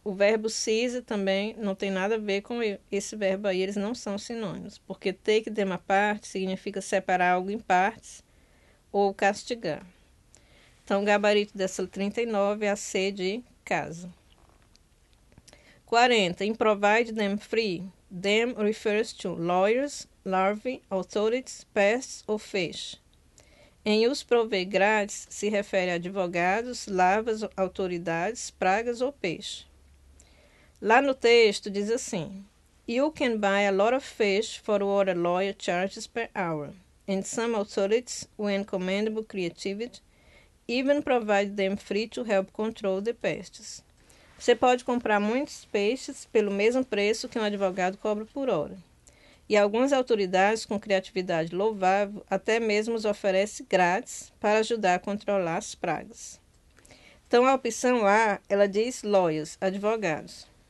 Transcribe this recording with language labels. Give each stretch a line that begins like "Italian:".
Portuguese: O verbo sis também não tem nada a ver com esse verbo aí, eles não são sinônimos. Porque take them apart significa separar algo em partes ou castigar. Então, o gabarito dessa 39 é a C de casa.
English: 40. In provide them free. Them refers to lawyers, larvae, authorities, pests ou fish.
Portuguese: Em os prover grátis se refere a advogados, larvas, autoridades, pragas ou peixe. Lá no texto diz assim:
English: You can buy a lot of fish for what a lawyer charges per hour. And some authorities, when commendable creativity, even provide them free to help control the pests.
Portuguese: Você pode comprar muitos peixes pelo mesmo preço que um advogado cobra por hora. E algumas autoridades com criatividade louvável até mesmo os oferecem grátis para ajudar a controlar as pragas. Então, a opção A, ela diz lawyers, advogados.